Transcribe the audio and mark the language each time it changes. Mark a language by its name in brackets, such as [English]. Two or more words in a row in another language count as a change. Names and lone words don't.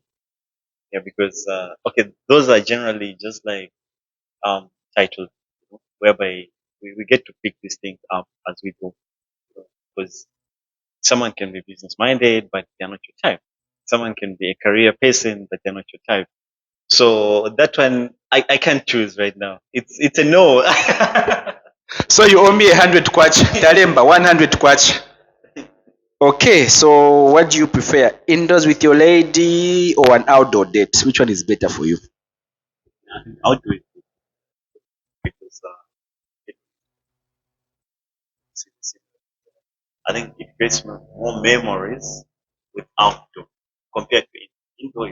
[English] Yeah, because okay, those are generally just like titles, you know, whereby we get to pick these things up as we go. Because someone can be business minded, but they're not your type. Someone can be a career person, but they're not your type. So that one, I can't choose right now. It's a no. So you owe me 100 kwacha. Talemba, 100 kwacha. Okay, so what do you prefer? Indoors with your lady or an outdoor date? Which one is better for you? I'll do it because it's, I think it creates more memories with outdoor compared to indoor.